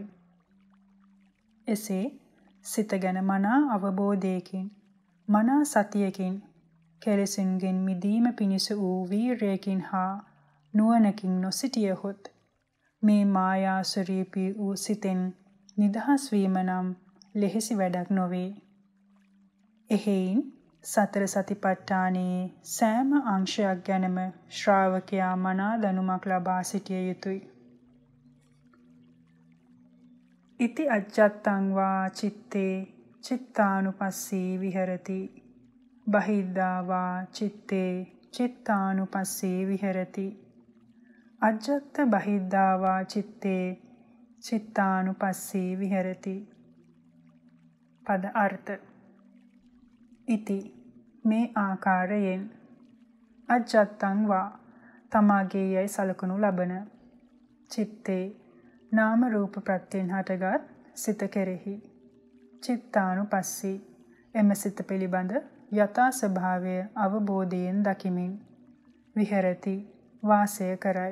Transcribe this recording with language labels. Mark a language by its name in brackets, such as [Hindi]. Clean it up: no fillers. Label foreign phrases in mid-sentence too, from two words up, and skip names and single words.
[Sinhala] එසේ සිත ගැන මනා අවබෝධයකින් මනා සතියකින් කෙලෙසුන්ගෙන් මිදීම පිණිස වූ වීරයකින් හා නුවණකින් නොසිටියහොත් මේ මායා ස්වරූපී වූ සිතෙන් නිදහස් වීම නම් ලෙහෙසි වැඩක් නොවේ. එහෙයින් සතර සතිපට්ඨානයේ සෑම අංශයක් ගැනම ශ්‍රාවකයා මනා දැනුමක් ලබා සිටිය යුතුය. [Pali] ඉති අජ්ජත්තං වා චිත්තේ චිත්තානුපස්සී විහෙරති. බහිද්ධා වා චිත්තේ චිත්තානුපස්සී විහෙරති. අජ්ජත්ත බහිද්ධා වා චිත්තේ චිත්තානුපස්සී විහෙරති. [Sinhala] පද අර්ථ ඉති මේ ආකාරයෙන් [Pali] අජ්ජත්තං වා [Sinhala] තමාගේ යයි සලකනු ලබන චිත්තේ නාම රූප ප්‍රත්‍යයෙන් හටගත් සිත කෙරෙහි චිත්තානුපස්සී එම සිත පිළිබඳ යථා ස්වභාවය අවබෝධයෙන් දකිමින් විහෙරති වාසය කරයි.